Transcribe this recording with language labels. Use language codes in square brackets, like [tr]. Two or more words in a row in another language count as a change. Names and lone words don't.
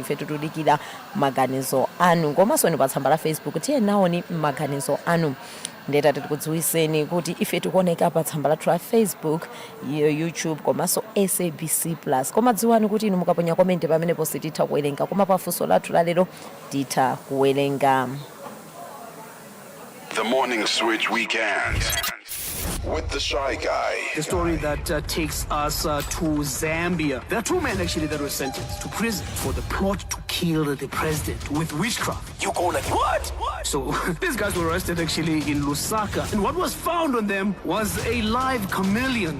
[ny] ife tikudikira maganizo anu komanso inu pa tsamba la Facebook tiye naoni maganizo anu. Ndeta tikudziwiseni kuti ife tikuoneka pa tsamba lathu la Facebook, YouTube komanso SABC Plus. Koma dziwani kuti inu mukaponya komenti pamenepo sititha kuwerenga, koma pa funso lathu lalero titha kuwerenga. [en] The Morning Switch Weekend with the Shy Guy. The story that takes us to Zambia. There are two men actually that were sentenced to prison for the plot to kill the president with witchcraft. You go like, what? So these guys were arrested actually in Lusaka, and what was found on them was a live chameleon.